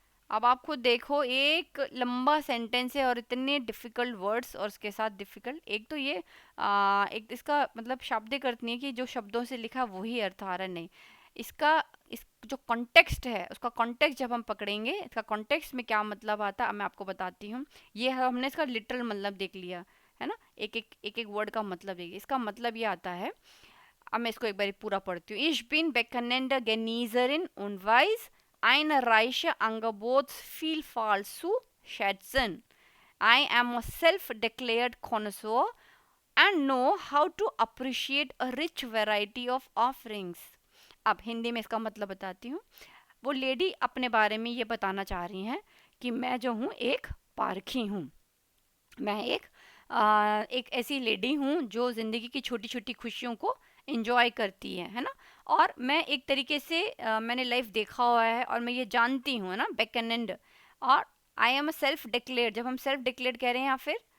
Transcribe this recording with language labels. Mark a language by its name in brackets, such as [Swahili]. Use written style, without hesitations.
[Hindi] अब आप खुद देखो, एक लंबा सेंटेंस है और इतने डिफ़िकल्ट वर्ड्स, और उसके साथ डिफ़िकल्ट, एक तो ये एक इसका मतलब शाब्दिक अर्थ नहीं है कि जो शब्दों से लिखा वही अर्थ आ रहा, नहीं, इसका इस जो कॉन्टेक्स्ट है, उसका कॉन्टेक्स्ट जब हम पकड़ेंगे, इसका कॉन्टेक्स्ट में क्या मतलब आता है मैं आपको बताती हूँ। ये हमने इसका लिटरल मतलब देख लिया है ना, एक एक वर्ड का मतलब देखिए। इसका मतलब ये आता है, अब मैं इसको एक बार पूरा पढ़ती हूँ। [German] Ich bin bekennende Genießerin und weiß eine reiche Angebots Vielfalt zu schätzen. [English] I am a self-declared connoisseur and know how to appreciate a rich variety of offerings। [Hindi] अब हिंदी में इसका मतलब बताती हूँ। वो लेडी अपने बारे में ये बताना चाह रही हैं कि मैं जो हूँ एक पारखी हूँ, मैं एक ऐसी लेडी हूँ जो ज़िंदगी की छोटी छोटी खुशियों को इंजॉय करती है ना। और मैं एक तरीके से मैंने लाइफ देखा हुआ है और मैं ये जानती हूँ, है ना, बैक एंड। और [English] I am a self declare, [Hindi] जब हम सेल्फ डिक्लेयर कह रहे हैं या फिर